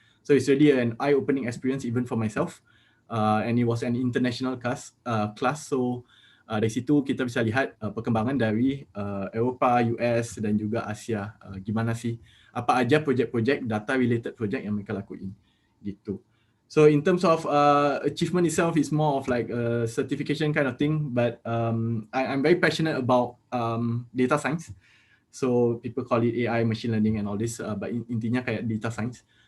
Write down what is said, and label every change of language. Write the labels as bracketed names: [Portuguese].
[English] So it's really an eye-opening experience even for myself. And it was an international class. [Indonesian] So dari situ kita bisa lihat perkembangan dari Eropah, US dan juga Asia. Gimana sih, apa aja projek-projek data related project yang mereka lakuin gitu. [English] So in terms of achievement itself, is more of like a certification kind of thing. But I'm very passionate about data science. So people call it AI, machine learning and all this. But [Indonesian] intinya kayak [English] data science.